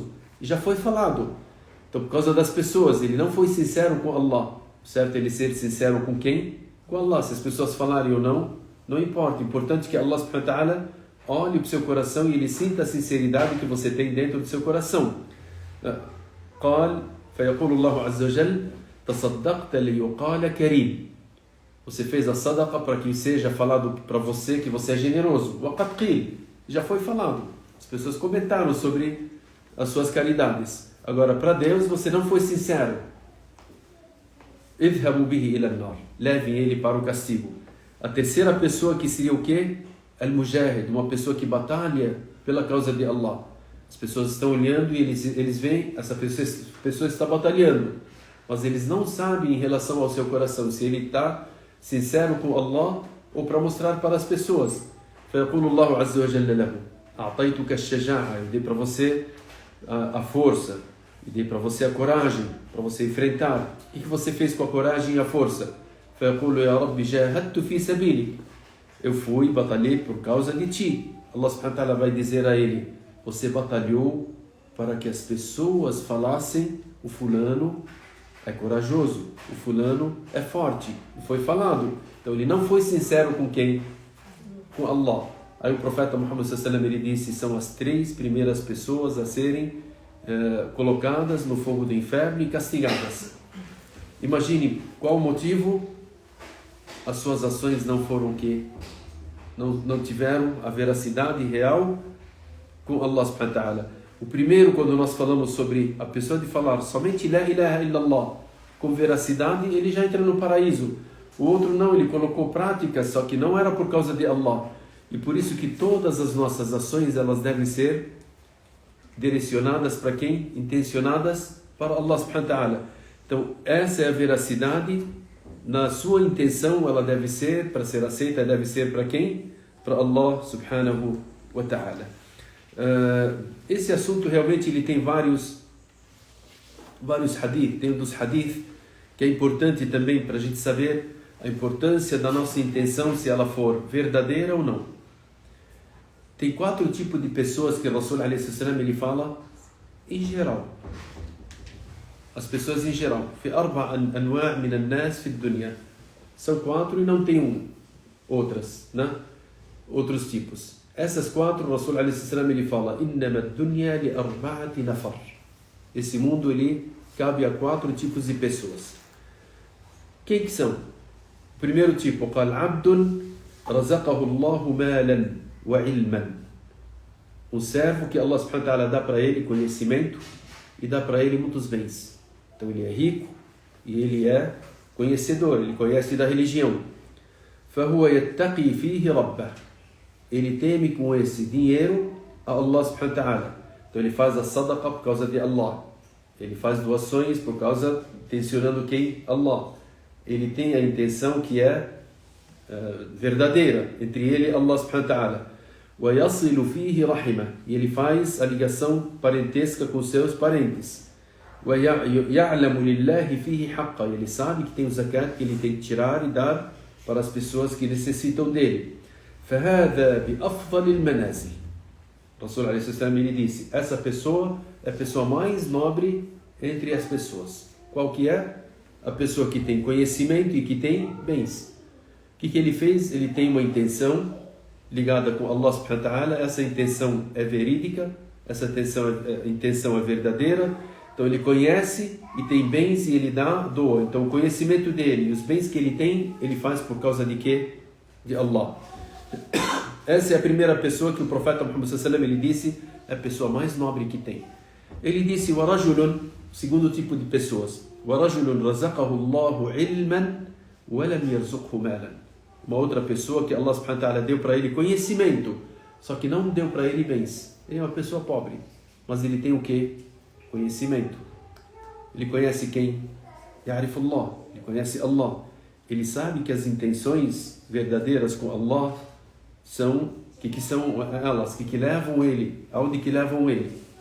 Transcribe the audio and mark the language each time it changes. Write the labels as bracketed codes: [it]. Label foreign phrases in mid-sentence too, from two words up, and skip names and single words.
[pt] E já foi falado. Então, por causa das pessoas, ele não foi sincero com Allah. Certo? Ele ser sincero com quem? Com Allah. Se as pessoas falarem ou não, não importa. O importante é que [ar] الله سبحانه وتعالى [pt] olhe para o seu coração e ele sinta a sinceridade que você tem dentro do seu coração. [ar] قال فيقول الله عز وجل تصدقت ليقال كريم. [pt] Você fez a sadaqa para que seja falado para você que você é generoso. [ar] وقد قيل. [pt] Já foi falado. As pessoas comentaram sobre as suas caridades. Agora, para Deus, você não foi sincero. [ar] اذهبوا به إلى النار. [pt] Levem ele para o castigo. A terceira pessoa que seria o quê? Al-Mujahid, uma pessoa que batalha pela causa de Allah. As pessoas estão olhando e eles veem, essa pessoa está batalhando, mas eles não sabem em relação ao seu coração, se ele está sincero com Allah ou para mostrar para as pessoas. [ar] فَيَقُولُ اللَّهُ عَزَّ وَجَلَّ لَهُ أَعْطَيْتُكَ الشَّجَاعَةَ. [pt] Eu dei para você a força, eu dei para você a coragem, para você enfrentar. O que você fez com a coragem e a força? [ar] فَيَقُولُ يَا رَبِّ جَاهَدْتُ فِي سَبِيلِكَ. [pt] Eu fui e batalhei por causa de ti. [ar] الله سبحانه وتعالى [pt] vai dizer a ele: você batalhou para que as pessoas falassem, o fulano é corajoso, o fulano é forte. E foi falado. Então ele não foi sincero com quem? Com Allah. Aí o profeta Muhammad [ar] صلى الله عليه وسلم, [pt] ele disse: são as 3 primeiras pessoas a serem colocadas no fogo do inferno e castigadas. Imagine qual o motivo. As suas ações não foram o quê? Não tiveram a veracidade real com [ar] الله سبحانه وتعالى. [pt] O primeiro, quando nós falamos sobre a pessoa de falar somente [ar] لا إله إلا الله [pt] com veracidade, ele já entra no paraíso. O outro não, ele colocou prática, só que não era por causa de Allah. E por isso que todas as nossas ações, elas devem ser direcionadas para quem? Intencionadas para [ar] الله سبحانه وتعالى. [pt] Então, essa é a veracidade. Na sua intenção, ela deve ser, para ser aceita, deve ser para quem? Para [ar] الله سبحانه وتعالى. [pt] Esse assunto realmente ele tem vários hadith. Tem um dos hadith que é importante também para a gente saber a importância da nossa intenção, se ela for verdadeira ou não. Tem 4 tipos de pessoas que o [ar] رسول عليه السلام [pt] ele fala em geral. As pessoas em geral. [ar] في 4 أنواع من الناس في الدنيا. [pt] São 4 e não tem outras, né? Outros tipos. Essas 4, o [ar] رسول عليه السلام [pt] ele fala: [ar] إنما الدنيا لأربعة نفر. [pt] Esse mundo ele cabe a 4 tipos de pessoas. Quem que são? O primeiro tipo, [ar] قال عبد رزقه الله مالا وعلما. [pt] Um servo que [ar] الله سبحانه وتعالى [pt] dá para ele conhecimento e dá para ele muitos bens. Então ele é rico e ele é conhecedor, ele conhece da religião. [ar] فهو يتقي فيه ربه. [pt] Ele teme com esse dinheiro a [ar] الله سبحانه وتعالى. [pt] Então ele faz a sadaqa por causa de Allah. Ele faz doações por causa, intencionando quem? Allah. Ele tem a intenção que é verdadeira entre ele e [ar] الله سبحانه وتعالى. ويصل فيه رحمه. [pt] E ele faz a ligação parentesca com seus parentes. [ar] ويعلم لله فيه حقا. [pt] Ele sabe que tem o zakat que ele tem que tirar e dar para as pessoas que necessitam dele. [ar] فهذا بأفضل المنازل. [pt] O [ar] رسول عليه السلام [pt] ele disse: essa pessoa é a pessoa mais nobre entre as pessoas. Qual que é? A pessoa que tem conhecimento e que tem bens. O que ele fez? Ele tem uma intenção ligada com [ar] الله سبحانه وتعالى. [pt] Essa intenção é verídica, essa intenção é verdadeira. Então ele conhece e tem bens e ele doa. Então o conhecimento dele e os bens que ele tem, ele faz por causa de quê? De Allah. Essa é a primeira pessoa que o profeta Muhammad [ar] صلى الله عليه وسلم [pt] ele disse, é a pessoa mais nobre que tem. Ele disse: وَرَجُلٌ, segundo tipo de pessoas, [ar] وَرَجُلٌ رَزَقَهُ اللَّهُ عِلْمًا وَلَمْ يَرْزُقْهُ مَالًا. [pt] Uma outra pessoa que [ar] الله سبحانه وتعالى [pt] deu para ele conhecimento, só que não deu para ele bens. Ele é uma pessoa pobre, mas ele tem o quê? Conhecimento. Ele conhece quem? [ar] يعرف الله. [pt] Ele conhece Allah. Ele sabe que as intenções verdadeiras com Allah são que são elas que levam ele, aonde que levam ele.